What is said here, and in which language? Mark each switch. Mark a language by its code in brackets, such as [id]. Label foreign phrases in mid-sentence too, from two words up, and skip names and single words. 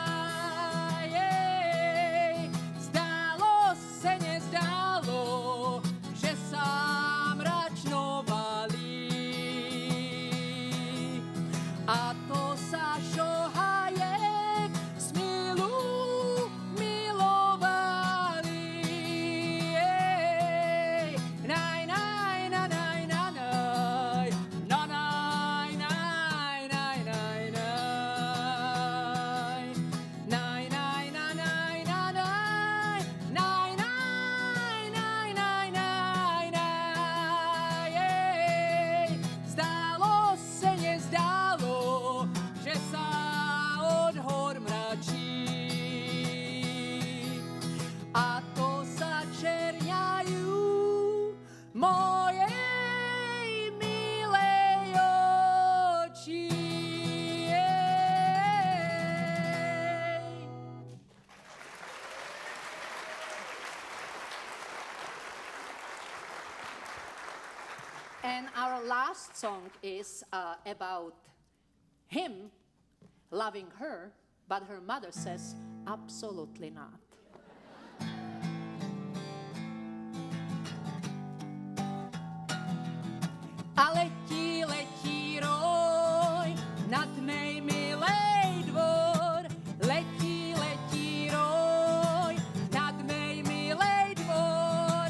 [sk] Jej, zdálo se, nezdálo, že sa mračno valí. A to sa šohajek smilu milovali. Ej, naj, naj, na, naj, na, naj, na, naj, naj, naj, naj, naj. Naj, naj, na, naj, na, naj, naj, naj, naj, naj, naj, naj. Ej, zdálo se, nezdálo, že sa od hor mračí. A to sa čerňajú mojej milej oči. [en] And our last song is about him loving her, but her mother says, absolutely not. [sk] A letí, letí roj nad mej milej dvor. Letí, letí roj nad mej milej dvor.